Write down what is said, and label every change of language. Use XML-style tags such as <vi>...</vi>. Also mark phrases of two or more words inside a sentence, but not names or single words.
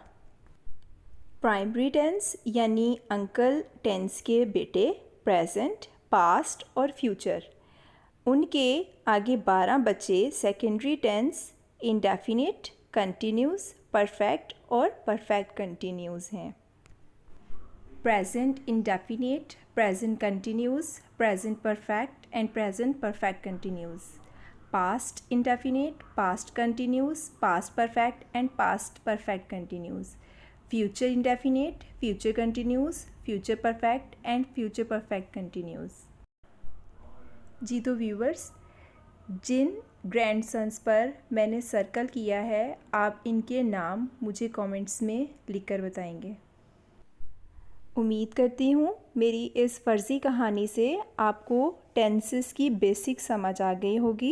<en>primary tense</en> <hi>यानी</hi> <en>uncle tense</en> <hi>के बेटे</hi> <en>present, past</en> <hi>और फ्यूचर, उनके आगे 12 बच्चे</hi> <en>secondary tense indefinite, continuous, perfect</en> <hi>और</hi> <en>perfect continuous</en> <hi>हैं।</hi> <en>present indefinite, present continuous, present perfect and present perfect continuous, past indefinite, past continuous, past perfect and past perfect continuous, future indefinite, future continuous, future perfect and future perfect continuous।</en> <hi>जी तो व्यूवर्स, जिन ग्रैंडसन्स पर मैंने सर्कल किया है आप इनके नाम मुझे कमेंट्स में लिखकर बताएंगे। उम्मीद करती हूँ मेरी इस फ़र्ज़ी कहानी से आपको टेंसेस की बेसिक समझ आ गई होगी।</hi>